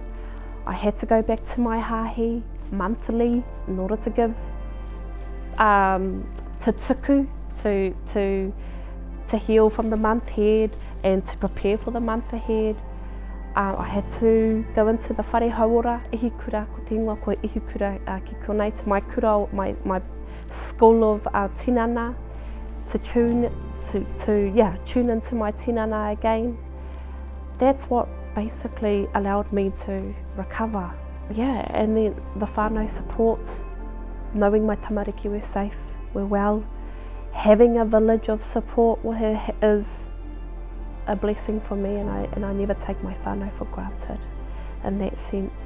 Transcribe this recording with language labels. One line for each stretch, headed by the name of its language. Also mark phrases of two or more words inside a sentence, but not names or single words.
English: I had to go back to my hāhi monthly in order to give to tuku to heal from the month ahead and to prepare for the month ahead. I had to go into the
Māori: whare hauora, ihikura ko te ingoa ko ihikura ki konei
English: to my kura, my school of tinana, to tune into my tinana again. That's what basically allowed me to recover. Yeah, and then the whānau support, knowing my tamariki were safe, were well, having a village of support is a blessing for me, and I never take my whānau for granted in that sense.